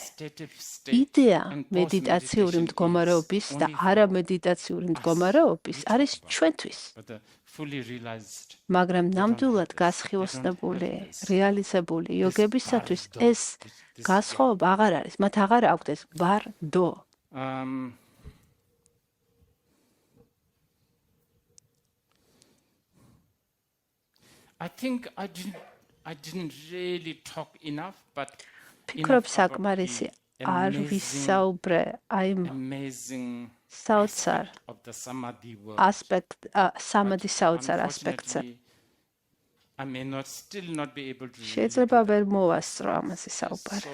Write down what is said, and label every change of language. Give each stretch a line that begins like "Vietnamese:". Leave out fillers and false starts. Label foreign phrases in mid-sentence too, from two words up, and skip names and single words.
Georgian: იდეა მედიტაციური მდგომარეობის და არამედიტაციური მდგომარეობის არის ჩვენთვის. მაგრამ ნამდვილად გასხივოსნებული, რეალიზებული იოგებისათვის ეს განსხვავება აღარ არის. მათ აღარ აქვთ ეს ბარდო.
English: I think I didn't really talk enough, but
Georgian: ფიქრობ საკმარისი არ ვისაუბრე აი საოცარ სამადის საოცარ ასპექტზე. შეიძლება ვერ მოვასწრო ამაზე საუბარი.